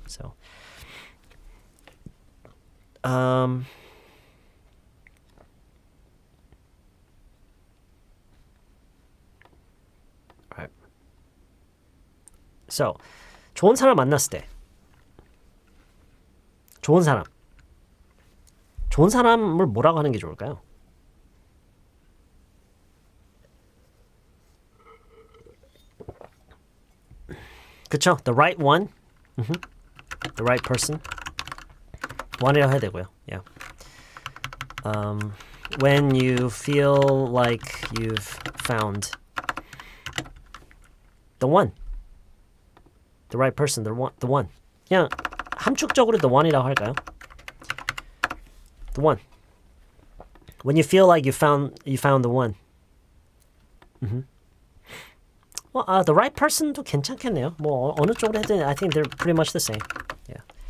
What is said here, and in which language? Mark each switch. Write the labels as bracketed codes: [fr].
[ko] So, So, 좋은 사람 만났을 때 좋은 사람을 뭐라고 하는 게 좋을까요? 그쵸? [en] The right one. The right person. [ko] one이라고 해야 되고요. [en] Yeah. When you feel like you've found the one. The right person, the one. [ko] 그냥 함축적으로 the one이라고 할까요? [en] The one. When you feel like you found the one. [ko] Well, the right person도 괜찮겠네요. 뭐 어느 쪽으로 해든 [en] I think they're pretty much the same. Yeah.